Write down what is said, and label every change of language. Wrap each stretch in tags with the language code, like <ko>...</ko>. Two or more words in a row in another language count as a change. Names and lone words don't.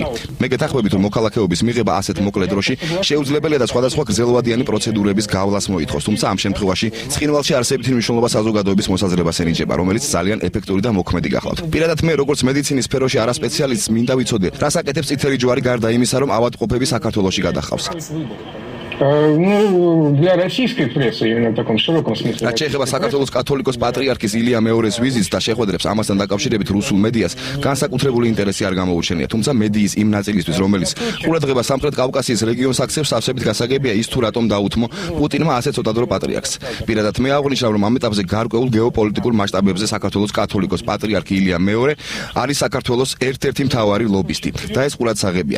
<ka>მე გეთანხმებით, რომ მოქალაქეობის მიღება ასეთ მოკლე დროში შეუძლებელია და სხვადასხვა გრძელვადიანი პროცედურების გავლას მოითხოვს. თუმცა ამ შემთხვევაში ცხინვალში არსებითი მნიშვნელობა საზოგადოების მოსაზრებას ენიჭება, რომელიც ძალიან ეფექტური და მოქმედი გახლავთ. პირადად მე, როგორც მედიცინის სფეროში არასპეციალისტი, მინდა ვიცოდე, რას აკეთებს წითელი ჯვარი გარდა იმისა, რომ ავადმყოფები საქართველოში გადახავს.</ka> <ru>Ну, для российской прессы именно в таком широком смысле.</ru> <ka>რაც შეეხება საქართველოს კათოლიკოს პატრიარქის ილია მეორის ვიზიტს და შეხვედრებს ამასთან დაკავშირებით რუსულ მედიას განსაკუთრებული ინტერესი არ გამოუჩენია, თუმცა მედიის იმ ნაწილისთვის, რომელიც ყურადღება სამხრეთ კავკასიის რეგიონს აქცევს, სავსებით გასაგებია ის თუ რატომ დაუთმო პუტინმა ასე ცოტა დრო პატრიარქს. პირადად მე აღნიშნავ, რომ ამ ეტაპზე გარკვეულ გეოპოლიტიკურ მასშტაბებზე საქართველოს კათოლიკოს პატრიარქი ილია მეორე არის საქართველოს ერთ-ერთი მთავარი ლობისტი და ეს ყურადსაღებია.</ka>